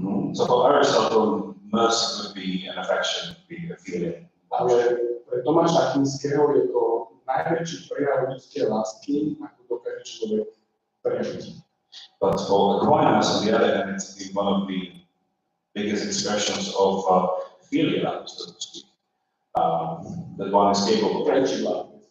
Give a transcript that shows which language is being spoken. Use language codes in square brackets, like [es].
[en] So for Aristotle, mercy would be an affection, would be a feeling. [sk] Ale pre Tomáša Akvinského je to najväčší prejav ľudskej lásky, ako dokáže človek prejaviť. [en] But for Aquinas, on the other hand, it's one of the biggest expressions of philia, so to speak, that one is capable of.